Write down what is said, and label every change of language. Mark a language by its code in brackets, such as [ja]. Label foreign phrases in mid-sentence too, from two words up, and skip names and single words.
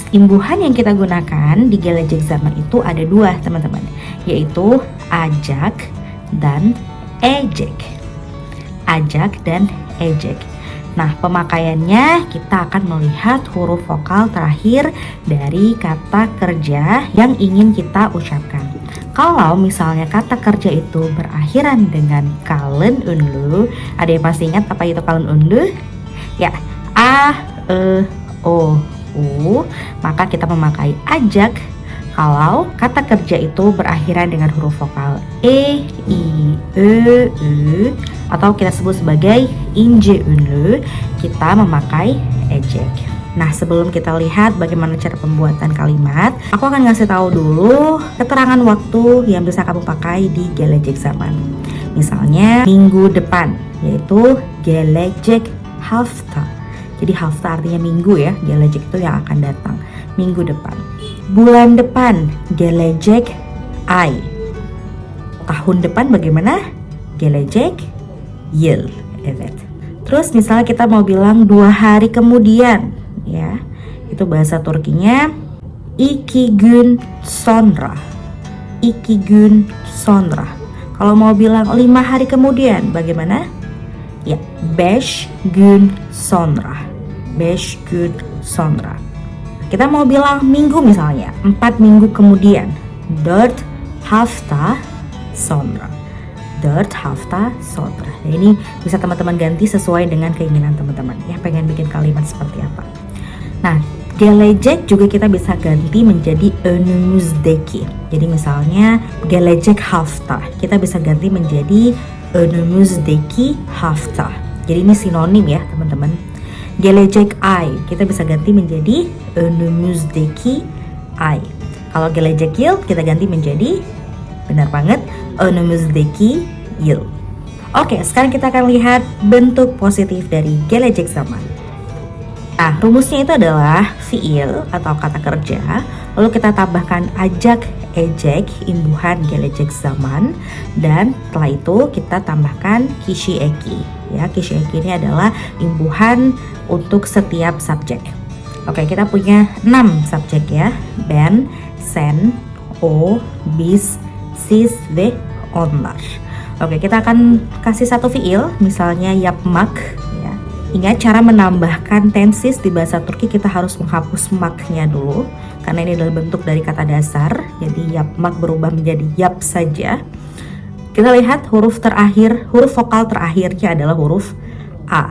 [id] Imbuhan yang kita gunakan di [tr] gelecek zaman [id] itu ada dua, teman-teman, yaitu ajak dan ejek. Ajak dan ejek. Nah, pemakaiannya kita akan melihat huruf vokal terakhir dari kata kerja yang ingin kita ucapkan. Kalau misalnya kata kerja itu berakhiran dengan [tr] kalın ünlü, [id] ada yang pasti ingat apa itu [tr] kalın ünlü? [id] Ya, a, e, o, u, maka kita memakai ajak. Kalau kata kerja itu berakhiran dengan huruf vokal e, i, e, u, atau kita sebut sebagai [tr] ince ünlü, [id] kita memakai ejek. Nah, sebelum kita lihat bagaimana cara pembuatan kalimat, aku akan ngasih tahu dulu keterangan waktu yang bisa kamu pakai di [tr] gelecek zaman. [id] Misalnya minggu depan, yaitu [tr] gelecek hafta. [id] Jadi hafta artinya minggu ya, gelecek itu yang akan datang, minggu depan. Bulan depan, [tr] gelecek ay. [id] Tahun depan bagaimana? [tr] Gelecek yıl. Evet. [id] Terus misalnya kita mau bilang 2 hari kemudian, ya, itu bahasa Turkinya [tr] iki gün sonra. Iki gün sonra. [id] Kalau mau bilang 5 hari kemudian bagaimana? [tr] Ya, 5 gün sonra. 5 gün sonra. [id] Kita mau bilang minggu misalnya, 4 minggu kemudian. [tr] 4 hafta sonra. 4 hafta sonra. [id] Nah, ini bisa teman-teman ganti sesuai dengan keinginan teman-teman ya, pengen bikin kalimat seperti apa. Nah, gelecek juga kita bisa ganti menjadi önümüzdeki. Jadi misalnya [tr] gelecek hafta, [id] kita bisa ganti menjadi [tr] önümüzdeki hafta. [id] Jadi ini sinonim ya, teman-teman. [tr] Gelecek ay, [id] kita bisa ganti menjadi [tr] önümüzdeki ay. [id] Kalau [tr] gelecek yıl, [id] kita ganti menjadi, benar banget, [tr] önümüzdeki yıl. [id] Oke, sekarang kita akan lihat bentuk positif dari [tr] gelecek zaman. [id] Nah, rumusnya itu adalah fiil atau kata kerja, lalu kita tambahkan ajak, ejek, imbuhan [tr] gelecek zaman, [id] dan setelah itu kita tambahkan [tr] kişi eki. [id] Ya, [tr] kişi eki [id] ini adalah imbuhan untuk setiap subjek. Oke, kita punya 6 subjek ya. [tr] Ben, sen, o, biz, siz, ve onlar. [id] Oke, kita akan kasih satu fiil, misalnya yapmak. Ya. Ingat cara menambahkan tenses di bahasa Turki, kita harus menghapus maknya dulu, karena ini adalah bentuk dari kata dasar. Jadi yapmak berubah menjadi yap saja. Kita lihat huruf vokal terakhirnya adalah huruf A.